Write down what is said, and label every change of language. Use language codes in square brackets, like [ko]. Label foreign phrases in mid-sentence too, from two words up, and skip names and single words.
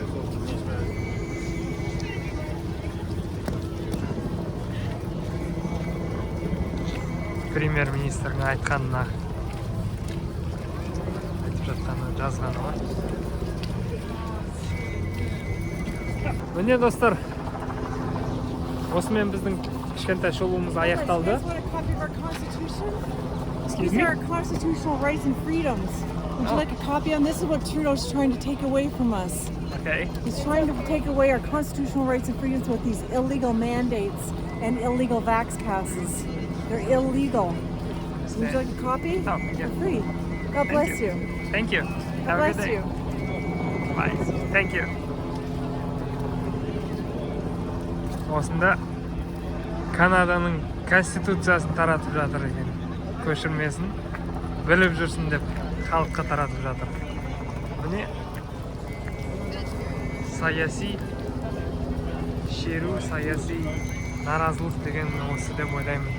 [kk] Премьер-министрдің айтқанына айтып жатқаны жазғаны ғой. Міне достар, осымен біздің кішкентай шолуымыз аяқталды. [en] These are our constitutional rights and freedoms. Would you like a copy on this? Is what Trudeau's trying to take away from us. Okay. He's trying to take away our constitutional rights and freedoms with these illegal mandates and illegal vax passes. They're illegal. Would you like a copy? Oh, yeah. For free. God bless you. Thank you. God Have a good bless day. you. Bye. Thank you. [kk] Осында Канаданың конституциясын таратып жатыр екен. Көшірмесін біліп жүрсін деп халыққа таратып жатыр. Міне саяси шеру, саяси наразылық деген осы деп ойлаймын.